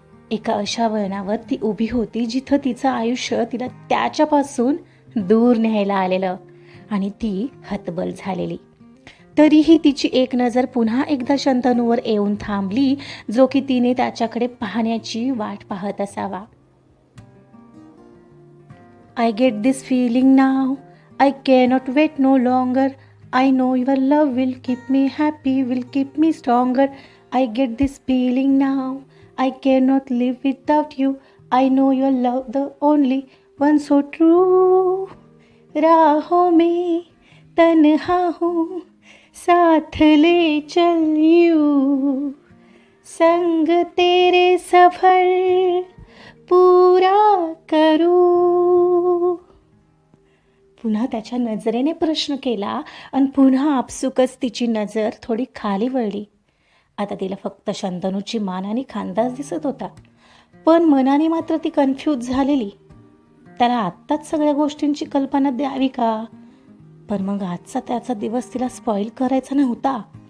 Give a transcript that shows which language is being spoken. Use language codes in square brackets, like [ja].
[mr] एका अशा वळणावर ती उभी होती जिथं तिचं आयुष्य तिला त्याच्यापासून दूर न्यायला आलेलं आणि ती हतबल झालेली. तरीही तिची एक नजर पुन्हा एकदा शंतनूवर येऊन थांबली, जो की तिने त्याच्याकडे पाहण्याची वाट पाहत असावा. [en] I get this feeling now, I cannot wait no longer, I know your love will keep me happy, will keep me stronger. I get this feeling now, I cannot live without you, I know your love the only one so true. [hi] राहों में तन्हा हूँ, साथ ले चलियो, संग तेरे सफर पूरा करू. [mr] पुन्हा त्याच्या नजरेने प्रश्न केला आणि पुन्हा आपसुकच तिची नजर थोडी खाली वळली. आता तिला फक्त शंतनूची मान आणि खांदाच दिसत होता, पण मनाने मात्र ती कन्फ्यूज झालेली. त्याला आत्ताच सगळ्या गोष्टींची कल्पना द्यावी का? पण मग आजचा त्याचा दिवस तिला स्पॉइल करायचा नव्हता.